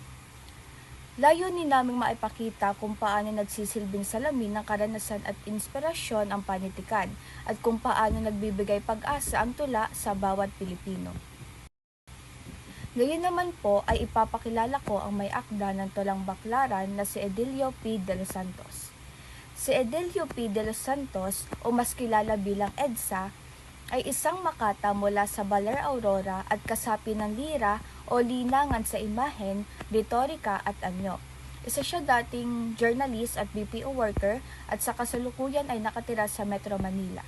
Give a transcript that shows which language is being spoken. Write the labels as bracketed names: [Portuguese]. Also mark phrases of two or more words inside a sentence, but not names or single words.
[Filipino] Layunin naming maipakita kung paano nagsisilbing salamin ng karanasan at inspirasyon ang panitikan at kung paano nagbibigay pag-asa ang tula sa bawat Pilipino. Ngayon naman po ay ipapakilala ko ang may akda ng tulang baklaran na si Edilio P. De Los Santos. Si Edilio P. De Los Santos o mas kilala bilang EDSA ay isang makata mula sa Baler Aurora at kasapi ng lira o linangan sa imahen, retorika at anyo. Isa siya dating journalist at [English] BPO worker [Filipino] at sa kasalukuyan ay nakatira sa Metro Manila.